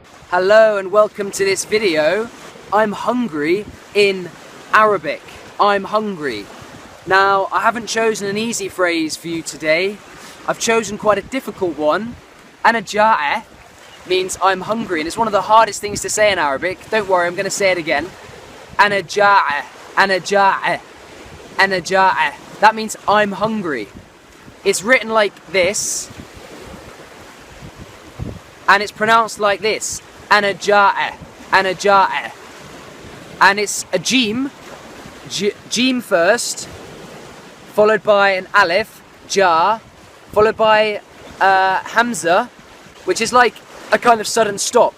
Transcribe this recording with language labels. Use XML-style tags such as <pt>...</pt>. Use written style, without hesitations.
<en>Hello and welcome to this video. I'm hungry in Arabic. I'm hungry. Now, I haven't chosen an easy phrase for you today. I've chosen quite a difficult one.</en> <ar>أنا جائع</ar> <en>means I'm hungry, and it's one of the hardest things to say in Arabic. Don't worry, I'm going to say it again.</en> <ar>أنا جائع, أنا جائع, أنا جائع.</ar> <en>That means I'm hungry. It's written like this, and it's pronounced like this.</en> <ar>أنا جائع, أنا جائع.</ar> <en>And it's a jim, jim first, followed by an alif, ja, followed by hamza, which is like a kind of sudden stop.</en>